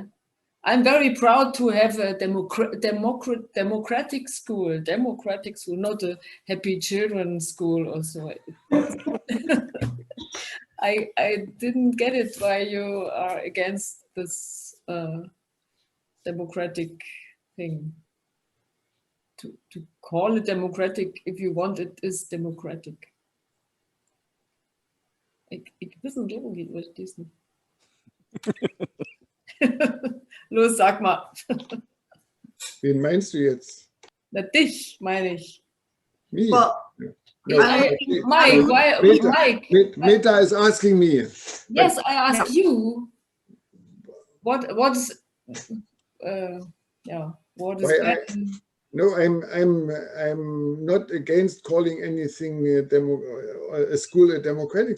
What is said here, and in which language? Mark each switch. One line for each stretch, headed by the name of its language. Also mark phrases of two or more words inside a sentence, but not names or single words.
English: I'm very proud to have a democratic school, not a happy children school also. I didn't get it why you are against this democratic thing. To call it democratic, if you want, it is democratic.
Dutch: Ik wist niet hoe het is.
German: Los, sag mal. Wen meinst du jetzt? Na, dich meine ich.
English: Me? Well, No, Mike, Mike. Meta is asking me. Yes, I ask you. What is No, I'm not against calling anything a school a democratic.